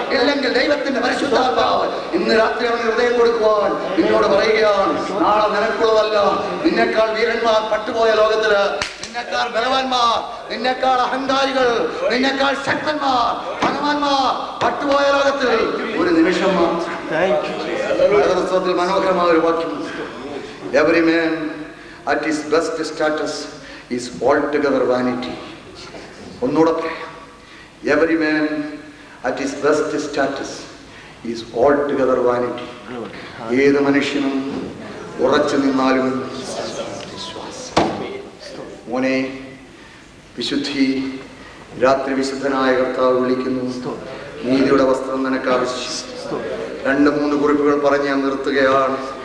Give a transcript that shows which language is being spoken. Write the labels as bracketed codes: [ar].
[ml] ഇല്ലെങ്കിൽ ദൈവത്തിന്റെ പരിശുദ്ധാത്മാവ് ഇന്ന് രാത്രി അവന് ഹൃദയം കൊടുക്കുവാൻ നിന്നോട് പറയുകയാണ്. നാളെ നിനക്കുള്ളതല്ല. നിന്നെക്കാൾ വീരന്മാർ പട്ടുപോയ ലോകത്തില്, നിന്നെക്കാൾ ബലവാന്മാർ, നിന്നെക്കാൾ അഹങ്കാരികൾ, നിന്നെക്കാൾ ശക്തന്മാർ, ഭഗവാന്മാർ പട്ടുപോയ ലോകത്തിൽ ഒരു നിമിഷം മാത്രം. മനോഹരമായ ഒരു വാക്യം. [en] Every man at his best status is altogether vanity. [ml] ഒന്നുകൂടെ പറയാം. [en] Every man at his best status is altogether vanity. [ml] ഏത് മനുഷ്യനും ഉറച്ചു നിന്നാലും മോനെ, വിശുദ്ധി രാത്രി വിശുദ്ധനായ കർത്താവ് വിളിക്കുന്നു. നീതിയുടെ വസ്ത്രം നിനക്ക് ആവശ്യം. 2-3 കുറിപ്പുകൾ പറഞ്ഞ് ഞാൻ നിർത്തുകയാണ്.